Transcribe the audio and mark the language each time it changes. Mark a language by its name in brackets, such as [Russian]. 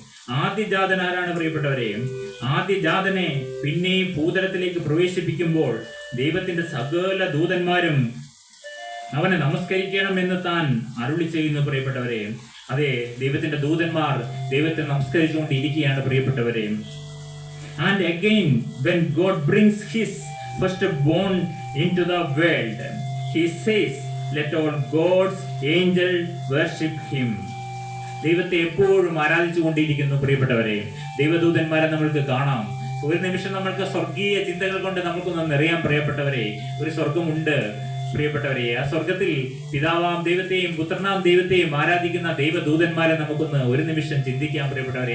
[Malayalam] ആദ്യജാതൻ ആരാണ് പ്രിയപ്പെട്ടവരെ? ആദ്യജാതനെ പിന്നെയും ഭൂതലത്തിലേക്ക് പ്രവേശിപ്പിക്കുമ്പോൾ ദൈവത്തിന്റെ സകല ദൂതന്മാരും അവനെ നമസ്കരിക്കണമെന്ന് താൻ അരുളി ചെയ്യുന്നു പ്രിയപ്പെട്ടവരെ. അതെ, ദൈവത്തിന്റെ ദൂതന്മാർ ദൈവത്തെ നമസ്കരിച്ചുകൊണ്ടിരിക്കുകയാണ് പ്രിയപ്പെട്ടവരെ. [English] And again, when God brings his firstborn into the world, he says, let all God's angels worship him. [Malayalam] ദൈവത്തെ എപ്പോഴും ആരാധിച്ചു കൊണ്ടിരിക്കുന്നു പ്രിയപ്പെട്ടവരെ. ദൈവദൂതന്മാരെ നമ്മൾക്ക് കാണാം. ഒരു നിമിഷം നമ്മൾക്ക് സ്വർഗീയ ചിന്തകൾ കൊണ്ട് നമുക്കൊന്ന് നിറയാൻ പ്രിയപ്പെട്ടവരെ. ഒരു സ്വർഗമുണ്ട് പ്രിയപ്പെട്ടവരെ. ആ സ്വർഗത്തിൽ പിതാവാം ദൈവത്തെയും പുത്രനാം ദൈവത്തെയും ആരാധിക്കുന്ന ദൈവദൂതന്മാരെ നമുക്കൊന്ന് ഒരു നിമിഷം ചിന്തിക്കാം പ്രിയപ്പെട്ടവരെ.